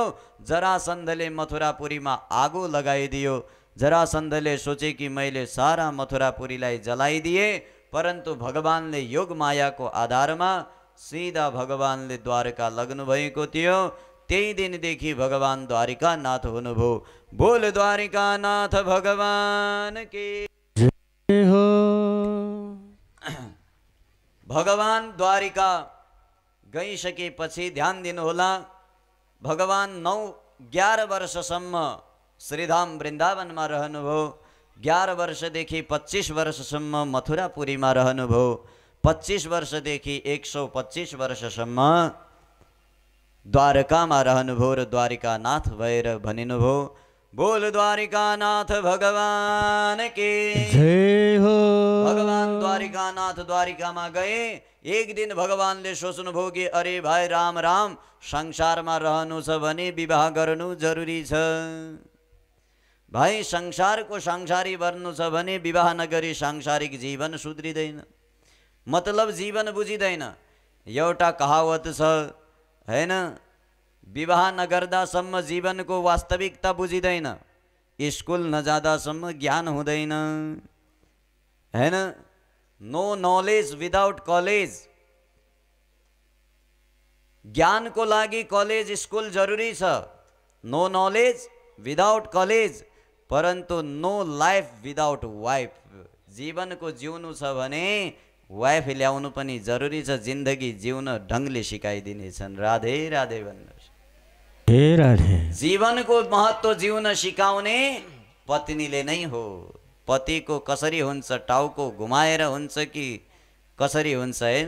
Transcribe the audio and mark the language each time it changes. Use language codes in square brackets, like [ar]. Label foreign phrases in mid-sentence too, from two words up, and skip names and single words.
[ne] जरासन्धले मथुरापुरीमा आगो लगाइदियो। जरासन्धले सोचे कि मैले सारा मथुरापुरीलाई जलाइदिए, परन्तु भगवानले योग मायाको आधारमा सीधा भगवानले द्वारका लग्नु भएको थियो। त्यही दिनदेखि भगवान द्वारिका नाथ हुनुभयो। [hi] बोल द्वारिका नाथ भगवान के हो। [ne] भगवान द्वारिका गइसकेपछि ध्यान दिनुहोला, भगवान 9-11 वर्षसम्म श्रीधाम वृन्दावनमा रहनुभयो। 11 वर्षदेखि 25 वर्षसम्म मथुरापुरीमा रहनुभयो। 25 वर्षदेखि 125 वर्षसम्म द्वारकामा रहनुभयो र द्वारिकानाथ भएर भनिनुभयो, [hi] बोल द्वारिकानाथ भगवान के जय हो। [ne] भगवान द्वारिकानाथ द्वारिकामा गए। एक दिन भगवानले सोच्नुभयो कि अरे भाइ राम राम, संसारमा रहनु छ भने विवाह गर्नु जरुरी छ। भाइ संसारको संसारी बन्नु छ भने विवाह नगरी सांसारिक जीवन सुध्रिँदैन, मतलब जीवन बुझिँदैन। एउटा कहावत छ हैन, विवाह नगर्दासम्म जीवनको वास्तविकता बुझिँदैन, स्कुल नजाँदासम्म ज्ञान हुँदैन हैन। [en] no knowledge without college. [ne] ज्ञानको लागि कॉलेज स्कुल जरुरी छ। [en] no knowledge without college, परन्तु no life without wife. [ne] जीवनको जिउनु छ भने वाइफ ल्याउनु पनि जरुरी छ। जिन्दगी जिउन ढङ्गले सिकाइदिनेछन्। राधे राधे भन्नुहोस्। हे राधे। जीवनको महत्त्व जिउन सिकाउने पत्नीले नै हो। पतिको कसरी हुन्छ, टाउको घुमाएर हुन्छ कि कसरी हुन्छ हैन।